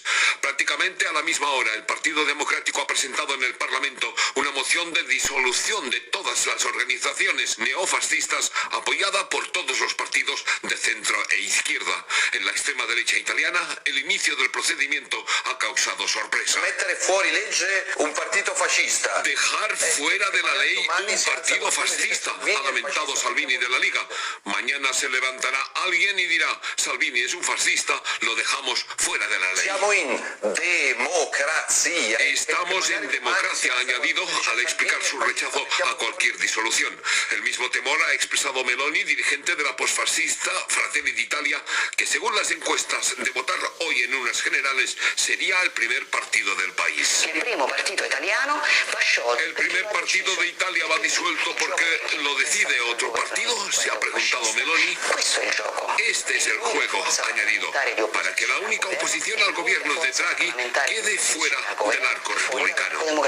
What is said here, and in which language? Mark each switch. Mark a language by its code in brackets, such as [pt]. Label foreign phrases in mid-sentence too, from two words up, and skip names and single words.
[es] Prácticamente a la misma hora, el Partido Democrático ha presentado en el Parlamento una moción de disolución de todas las organizaciones neofascistas apoyada por todos los partidos de centro e izquierda. En la extrema derecha italiana, el inicio del procedimiento ha causado sorpresa. [it] Mettere fuori legge un partito fascista. [es] Dejar fuera de la ley un partido fascista, ha lamentado Salvini de la Liga. Mañana se levantará alguien y dirá, Salvini es un fascista, lo dejamos fuera de la ley. Estamos en democracia, ha añadido al explicar su rechazo a cualquier disolución. El mismo temor ha expresado Meloni, dirigente de la posfascista Fratelli d'Italia, que según las encuestas de votar hoy en unas generales sería el primer partido del país. El primer partido de Italia va disuelto porque lo decide otro partido, se ha preguntado Meloni. Este es el juego, ha añadido, para que la única oposición al gobierno de Draghi quede fuera del arco republicano.